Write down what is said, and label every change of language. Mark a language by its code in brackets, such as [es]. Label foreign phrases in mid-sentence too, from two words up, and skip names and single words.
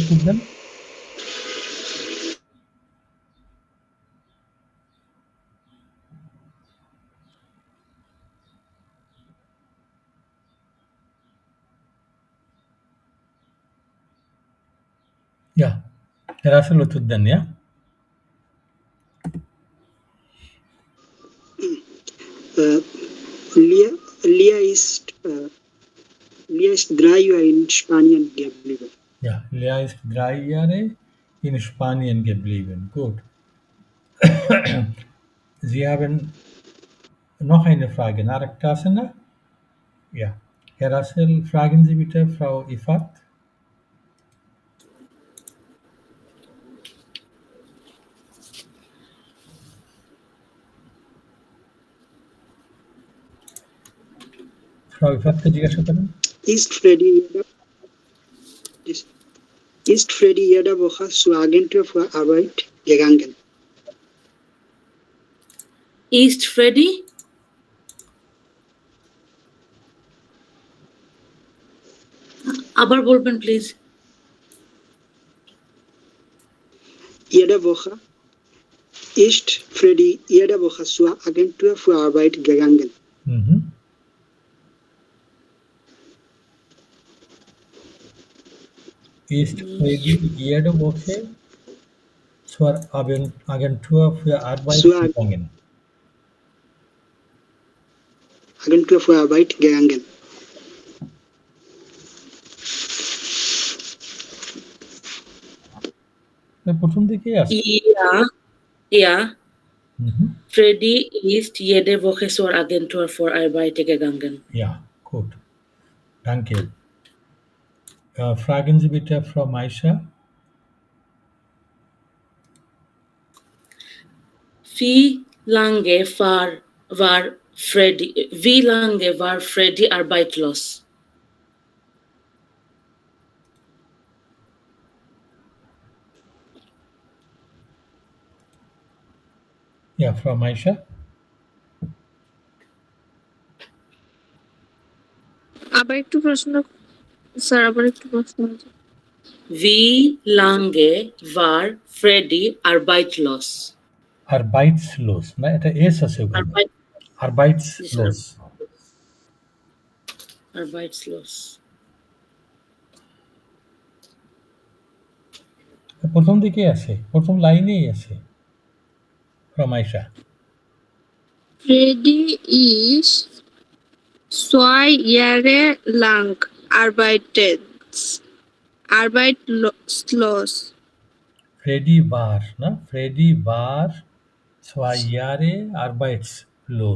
[bn] উত্তর দেন। ইয়া, স্যার রাসেল উত্তর দেন। ইয়া, [de] Uh, Lia, Lia ist Lia ist 3 Jahre in Spanien geblieben. ja, Lea ist 3 Jahre in Spanien geblieben. Gut. Sie haben noch eine Frage. [bn] Arekta আছে না? [de] Ja. Herr Russell, fragen Sie bitte Frau Ifat. [bn] Frau Ifatকে জিজ্ঞাসা করেন। [de] Ist Freddy ist Freddy jede Woche zur Agentur für Arbeit gegangen? Ist Freddy? [bn] আবার বলবেন প্লিজ। [de] Jede Woche ist Freddy jede Woche zur Agentur für Arbeit gegangen. Mhm. Ist Freddy jede Woche zur Agentur für Arbeit Zur gegangen? Agentur für Arbeit gegangen. [bn] প্রথম দিকেই আছে। [de] Ja, ja. Mhm. Freddy ist jede Woche zur Agentur für Arbeit gegangen. Ja, gut. Danke. Fragen Sie bitte Frau Maisha. Wie lange war Freddy arbeitslos? Ja, Frau Maisha. [bn] আবার একটু প্রশ্ন, স্যার আবার একটু প্রশ্ন। [de] Wie lange war Freddy arbeitslos? Arbeitslos, [bn] না এটা এস আছে ওখানে। [de] Arbeit, Arbeitslos. arbeitslos. [bn] প্রথম দিকেই আছে, প্রথম লাইনেই আছে। [de] Frau Maisha. Freddy ist 2 Jahre lang arbeitslos. Freddy war, ne? Freddy war 2 Jahre arbeitslos.